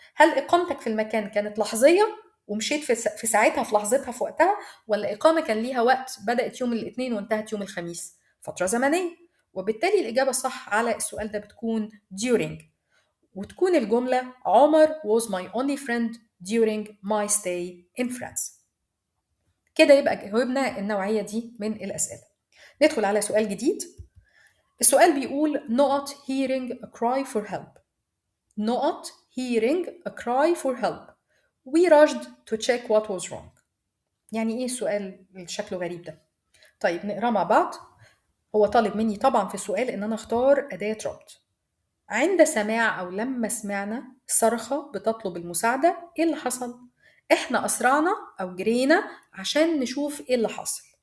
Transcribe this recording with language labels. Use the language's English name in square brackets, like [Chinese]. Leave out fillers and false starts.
[Arabic] هل إقامتك في المكان كانت لحظية ومشيت في ساعتها في لحظتها في وقتها، ولا إقامة كان ليها وقت بدأت يوم الاثنين وانتهت يوم الخميس؟ فترة زمنية. وبالتالي الإجابة الصح على السؤال ده بتكون during، وتكون الجملة عمر [English] was my only friend during my stay in France. [Arabic] كده يبقى جاوبنا النوعية دي من الأسئلة. ندخل على سؤال جديد. السؤال بيقول [English] not hearing a cry for help. not hearing a cry for help. We rushed to check what was wrong. [Arabic] يعني ايه السؤال اللي شكله غريب ده؟ طيب نقراه مع بعض. هو طالب مني طبعا في السؤال ان انا اختار اداة ربط. عند سماع او لما سمعنا صرخة بتطلب المساعدة، ايه اللي حصل؟ احنا اسرعنا او جرينا عشان نشوف ايه اللي حصل.